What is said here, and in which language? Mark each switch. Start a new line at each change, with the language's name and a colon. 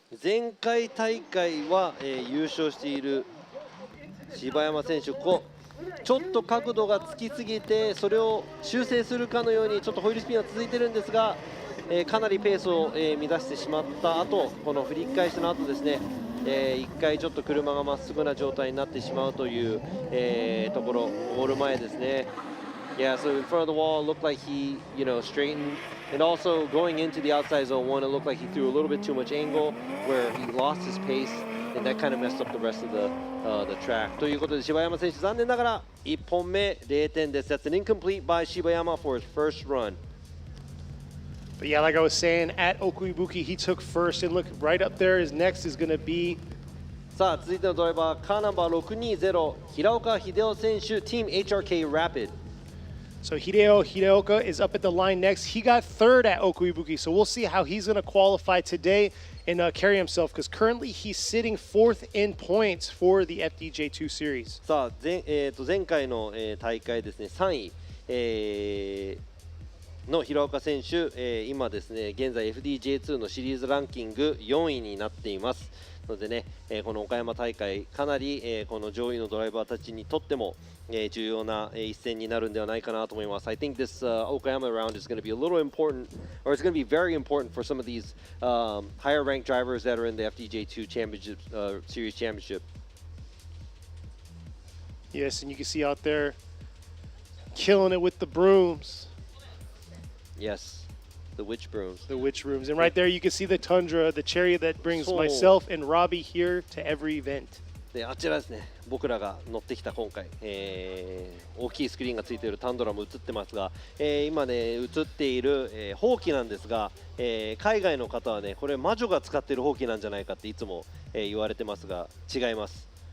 Japanese: 前回大会は、優勝している柴山選手、ちょっと角度がつきすぎてそれを修正するかのようにちょっとホイールスピンは続いてるんですが、かなりペースを、乱してしまった後、この振り返しの後ですね、一回ちょっと車がまっすぐな状態になってしまうという、ところ、ゴール前ですね。
English: Yeah, so in front of the wall, it looked like he, straightened, and also going into the outside zone 1, it looked like he threw a little bit too much angle, where he lost his pace, and that kind of messed up the rest of the track.
Japanese: ということで柴山選手、残念ながら1本目0点です。
English: That's an incomplete by 柴山 for his first run. But yeah, like I was saying, at Okuibuki, he took first. And look, right up there, his next is going to be
Japanese: さあ続いてのドライバーカーナンバー620平岡秀夫選手 Team HRK Rapid.
English: So Hideoka is up at the line next. He got third at Okuibuki, so we'll see how he's going to qualify today and carry himself, because currently he's sitting fourth in points for the FDJ2 series.
Japanese: さあ前回の、大会ですね3位、の平岡選手、今ですね現在 FDJ2 のシリーズランキング4位になっていますのでね、この岡山大会かなり、この上位のドライバーたちにとっても、重要な、一戦になるんではないかなと思います。
English: I think this Okayama round is going to be a little important, or it's going to be very important for some of these higher ranked drivers that are in the FDJ2 championship series championship. Yes, and you can see out there killing it with the brooms. Yes, the witch brooms. The witch brooms. And right there you can see the Tundra, the chariot that brings myself and Robbie here to every event.
Japanese: であちらですね、僕らが乗ってきた今回、大きいスクリーンがついているタンドラも映ってますが、今ね映っている、ほうきなんですが、海外の方はねこれ魔女が使っているほうきなんじゃないかっていつも、言われてますが違います。